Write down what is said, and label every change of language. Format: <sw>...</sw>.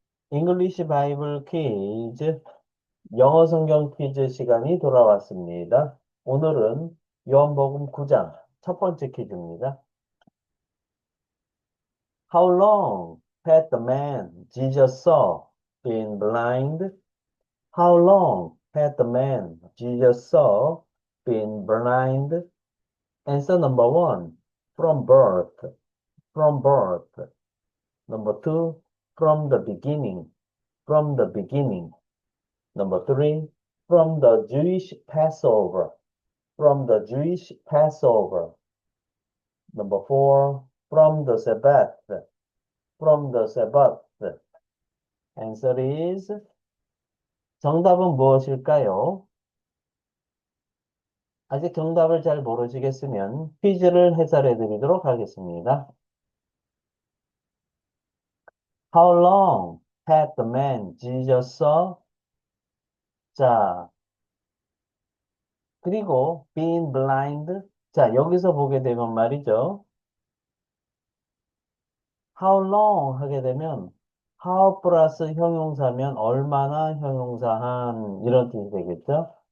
<en>English Bible quiz,</en> <ko>영어 성경 퀴즈 시간이 돌아왔습니다. 오늘은 요한복음 9장 첫 번째 퀴즈입니다.</ko> <en>How long had the man Jesus saw been blind? How long had the man Jesus saw been blind? Answer number one, from birth, from birth. Number two, from the beginning. From the beginning. Number three, from the Jewish Passover. From the Jewish Passover. Number four, from the Sabbath. From the Sabbath. Answer is,</en> <ko>정답은 무엇일까요? 아직 정답을 잘 모르시겠으면 퀴즈를 해설해 드리도록 하겠습니다.</ko> <en>How long had the man Jesus saw?</en> <ko>자, 그리고 being blind. 자, 여기서 보게 되면 말이죠. How long 하게 되면 how 플러스 형용사면 얼마나 형용사한 이런 뜻이 되겠죠.</ko>